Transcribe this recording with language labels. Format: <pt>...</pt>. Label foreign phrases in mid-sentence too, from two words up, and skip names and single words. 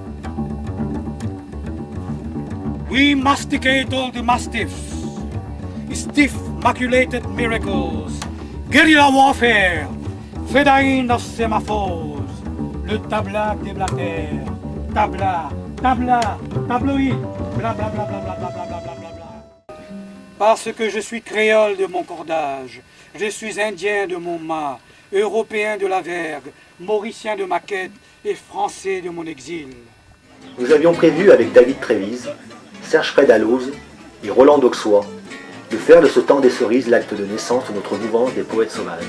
<en>We masticate all the mastiffs, stiff, maculated miracles, guerrilla warfare, fedayeen of semaphores,</en> <fr>le tabla des blatères, tabla, tabla, tabloïd, bla bla bla bla bla bla bla bla bla bla bla. Parce que je suis créole de mon cordage, je suis indien de mon mât, européen de la vergue, mauricien de ma quête et français de mon exil. Nous avions prévu avec David Trévise, Serge Fred Alloz et Roland d'Auxois de faire de ce temps des cerises l'acte de naissance de notre mouvance des poètes sauvages.</fr>